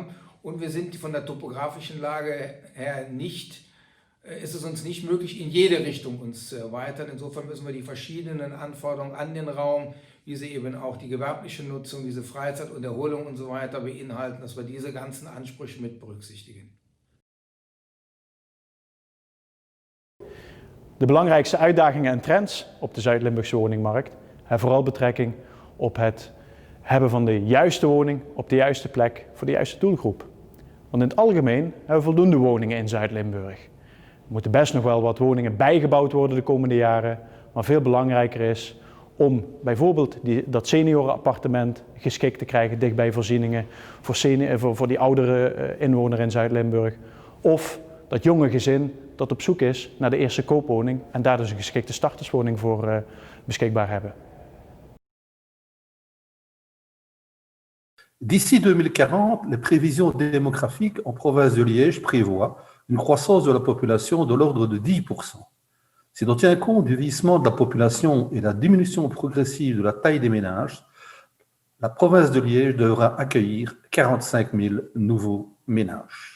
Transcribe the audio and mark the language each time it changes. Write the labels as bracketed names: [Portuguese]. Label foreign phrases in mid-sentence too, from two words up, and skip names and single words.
[German] Und wir sind von der topografischen Lage her ist es uns nicht möglich, in jede Richtung uns zu erweitern. Insofern müssen wir die verschiedenen Anforderungen an den Raum, wie sie eben auch die gewerbliche Nutzung, diese Freizeit und Erholung und so weiter beinhalten, dass wir diese ganzen Ansprüche mit berücksichtigen. [Dutch] De belangrijkste uitdagingen en trends op de Zuid-Limburgse woningmarkt hebben vooral betrekking op het hebben van de juiste woning op de juiste plek voor de juiste doelgroep. Want in het algemeen hebben we voldoende woningen in Zuid-Limburg. Er moeten best nog wel wat woningen bijgebouwd worden de komende jaren, maar veel belangrijker is om bijvoorbeeld dat seniorenappartement geschikt te krijgen dicht bij voorzieningen voor die oudere inwoner in Zuid-Limburg. Of dat jonge gezin dat op zoek is naar de eerste koopwoning en daar dus een geschikte starterswoning voor beschikbaar hebben. [French] D'ici 2040, les prévisions démographiques en province de Liège prévoient une croissance de la population de l'ordre de 10%. Si l'on tient compte du vieillissement de la population et la diminution progressive de la taille des ménages, la province de Liège devra accueillir 45 000 nouveaux ménages.